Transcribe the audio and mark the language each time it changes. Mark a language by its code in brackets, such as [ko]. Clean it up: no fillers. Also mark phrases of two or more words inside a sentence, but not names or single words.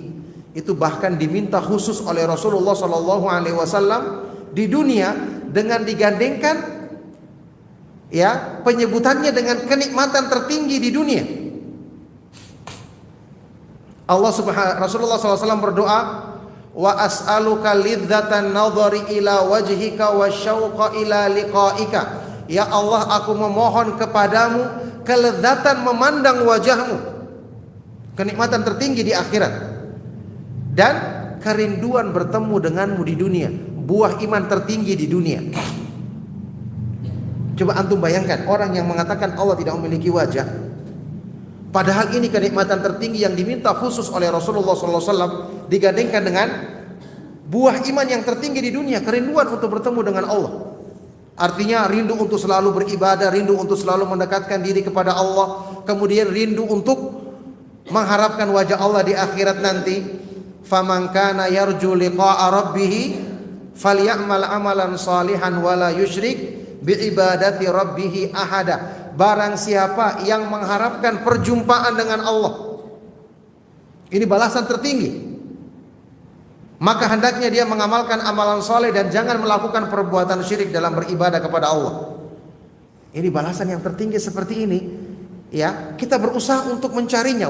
[id] Itu bahkan diminta khusus oleh Rasulullah [ar] صلى الله عليه وسلم [id] di dunia dengan digandengkan ya penyebutannya dengan kenikmatan tertinggi di dunia. Rasulullah SAW berdoa, [ar] وأسألك لذة النظر إلى وجهك والشوق إلى لقائك. [id] Ya Allah, aku memohon kepadamu kelezatan memandang wajahmu, kenikmatan tertinggi di akhirat, dan kerinduan bertemu denganmu di dunia, buah iman tertinggi di dunia. Coba antum bayangkan orang yang mengatakan Allah tidak memiliki wajah, padahal ini kenikmatan tertinggi yang diminta khusus oleh Rasulullah SAW, digandengkan dengan buah iman yang tertinggi di dunia, kerinduan untuk bertemu dengan Allah. Artinya rindu untuk selalu beribadah, rindu untuk selalu mendekatkan diri kepada Allah, kemudian rindu untuk mengharapkan wajah Allah di akhirat nanti. [ar] فمن كان يرجو لقاء ربه فليعمل عملا صالحا ولا يشرك بعبادة ربه أحدا. [id] Barang siapa yang mengharapkan perjumpaan dengan Allah, ini balasan tertinggi, maka hendaknya dia mengamalkan amalan soleh dan jangan melakukan perbuatan syirik dalam beribadah kepada Allah. Ini balasan yang tertinggi seperti ini. Ya, kita berusaha untuk mencarinya.